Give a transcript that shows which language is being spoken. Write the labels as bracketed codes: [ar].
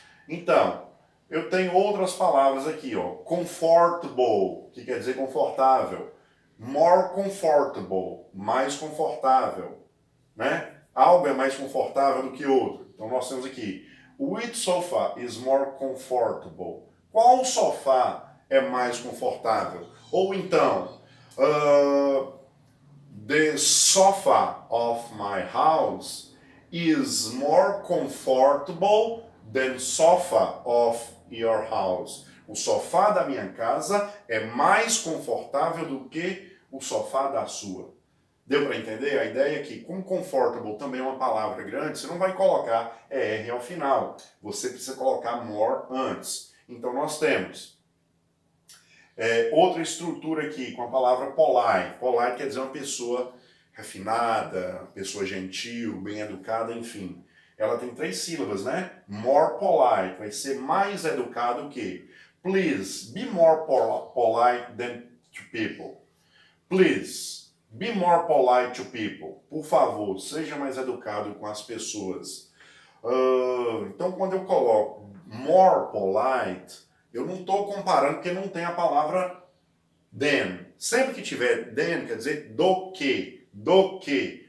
[pt] Então, eu tenho outras palavras aqui, ó. Comfortable, que quer dizer confortável. More comfortable, mais confortável, né? Algo é mais confortável do que outro. Então nós temos aqui, [en] which sofa is more comfortable? [pt] Qual sofá é mais confortável? Ou então, [en] the sofa of my house is more comfortable than sofa of your house. [pt] O sofá da minha casa é mais confortável do que o sofá da sua. Deu para entender? A ideia é que, como comfortable também é uma palavra grande, você não vai colocar ER ao final. Você precisa colocar more antes. Então nós temos outra estrutura aqui com a palavra polite. Polite quer dizer uma pessoa refinada, pessoa gentil, bem educada, enfim. Ela tem 3 sílabas, né? More polite vai ser mais educado que. [en] Please, be more polite than to people. Please, be more polite to people. [pt] Por favor, seja mais educado com as pessoas. Então, quando eu coloco more polite, eu não estou comparando porque não tem a palavra than. Sempre que tiver than, quer dizer do que. Do que.